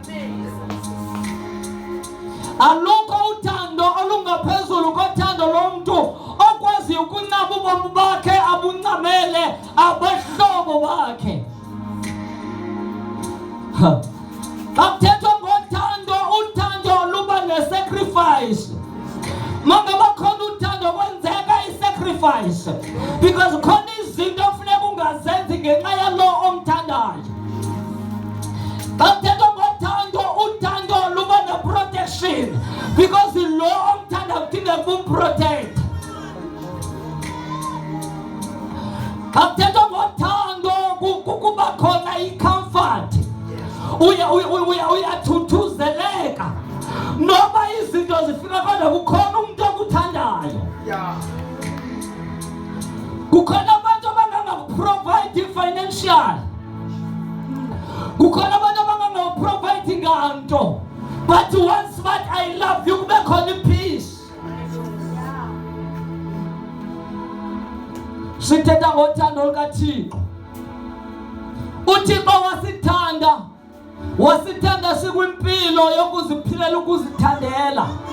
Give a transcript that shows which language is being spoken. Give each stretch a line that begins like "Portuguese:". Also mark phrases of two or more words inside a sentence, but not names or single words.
Xhosa: Alukho uthando olungaphezulu kothando lomuntu okwazi ukunqaba ubomi bakhe abuncamele abahlobo bakhe. Akuthethwa ngothando, uthando luba ne-sacrifice. Mama bakhona uthando kwenzeka i-sacrifice because khona izinto ofuneka ungazenzi ngenxa yalo omthandayo. Akuthethwa ngothando, uthando luba ne-protection because lo omthanda kudinga kumprotect. Akuthethwa ngothando kuba khona i-comfort.
Zulu: Uyathuthuzela noma izinto zifika kodwa kukhona umuntu okuthandayo.
Xhosa: Kukhona abantu abangangakuprovide financial, kukhona abantu abangangakuprovide nganto,
English: but once that I love you
Xhosa: kube khona
English: peace.
Xhosa: Sithetha ngothando lukaThixo. UThixo wasithanda sikwimpilo yokuziphilela ukuzithandela.